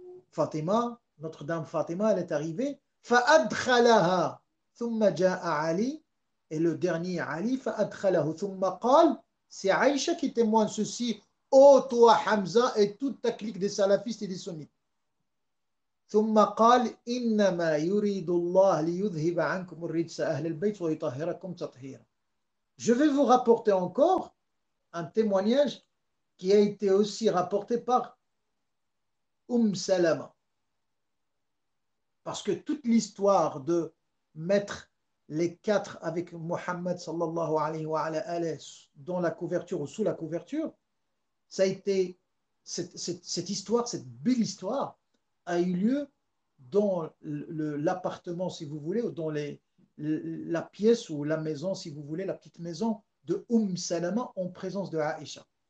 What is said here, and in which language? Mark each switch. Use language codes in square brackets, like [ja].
[fr] Fatima, Notre-Dame Fatima, elle est arrivée. [ar] فأدخلها. ثم جاء علي. [fr] Et le dernier Ali, [ar] فأدخله. ثم قال. [fr] C'est Aïcha qui témoigne ceci. Ô toi Hamza et toute ta clique des salafistes et des sunnites. [ar] ثم قال إنما يريد الله ليذهب عنكم الرجس أهل البيت ويطهركم تطهيرا. [fr] Je vais vous rapporter encore un témoignage qui a été aussi rapporté par Salama. Parce que toute l'histoire de mettre les quatre avec Mohammed sallallahu alayhi wa alayhi dans la couverture ou sous la couverture, ça a été cette histoire, cette belle histoire a eu lieu dans l'appartement, si vous voulez, ou dans la pièce ou la maison, si vous voulez, la petite maison de Salama en présence de Aïcha.